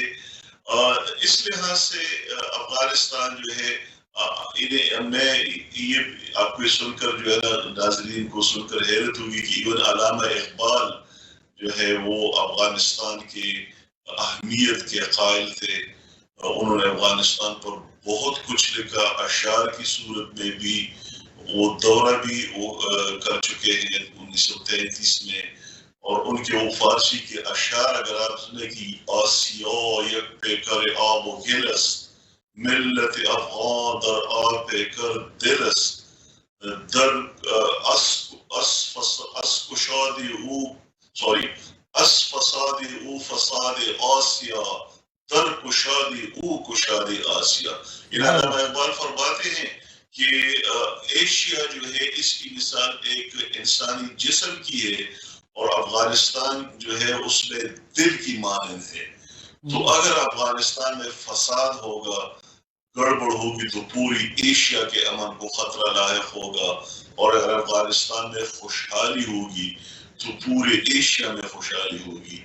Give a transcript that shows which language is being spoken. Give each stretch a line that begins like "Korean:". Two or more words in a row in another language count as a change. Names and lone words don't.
Urdu: اس لحاظ سے افغانستان جو ہے میں یہ آپ کو سن کر جو ہے نا ناظرین کو سن کر حیرت ہوگی کہ ایون علامہ اقبال جو ہے وہ افغانستان کی اہمیت کے قائل تھے. انہوں نے افغانستان پر بہت کچھ لکھا، اشعار کی صورت میں بھی. وہ دورہ بھی وہ کر چکے ہیں 1933 میں، اور ان کے وہ فارسی کے اشعار اگر آپ سنیں کہ
Persian: آسیا یک پیکر آب و گلس، ملت افغان در آب پیکر دلس، در اس فساد او فساد آسیا، در کشادی او کشاد آسیا.
Urdu: علامہ اقبال فرماتے ہیں کہ ایشیا جو ہے اس کی مثال ایک انسانی جسم کی ہے، اور افغانستان جو ہے اس میں دل کی مانند ہے. تو اگر افغانستان میں فساد ہوگا، گڑبڑ ہوگی، تو پوری ایشیا کے امن کو خطرہ لاحق ہوگا، اور اگر افغانستان میں خوشحالی ہوگی تو پورے ایشیا میں خوشحالی ہوگی.